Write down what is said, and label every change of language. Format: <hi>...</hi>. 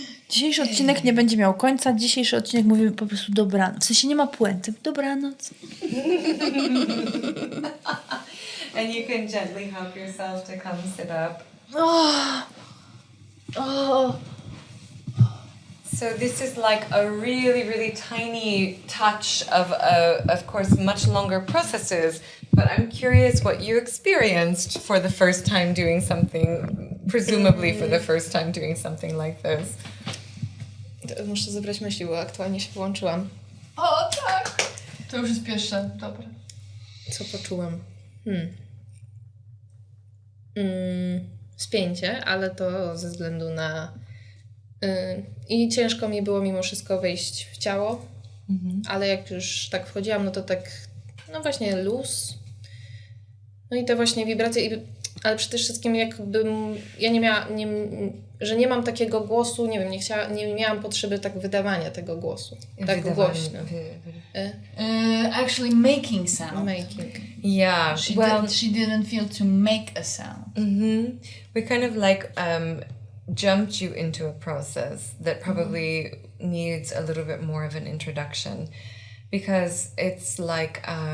<pl>Dzisiejszy odcinek nie będzie miał końca. Dzisiejszy odcinek mówimy po prostu dobranoc. W sensie nie ma puenty. Dobranoc.</pl> <en>And you can gently help yourself to come sit up. So this is like a really, really tiny touch of course, much longer processes. But I'm curious what you experienced for the first time doing something, presumably for the first time doing something like this.</en> <pl>Muszę zebrać myśli, bo aktualnie się wyłączyłam. O, tak! To już jest pierwsze. Dobra. Co poczułam? Spięcie, ale to ze względu na... I ciężko mi było mimo wszystko wejść w ciało, ale jak już tak wchodziłam, no to tak, no właśnie luz. No i te właśnie wibracje, ale przede wszystkim jakbym, ja że nie mam takiego głosu, nie wiem, nie miałam potrzeby tak wydawania tego głosu, tak głośno.</pl> <en>Actually making sound. Yeah. She didn't feel to make a sound. We kind of like jumped you into a process that probably needs a little bit more of an introduction, because it's like to</en>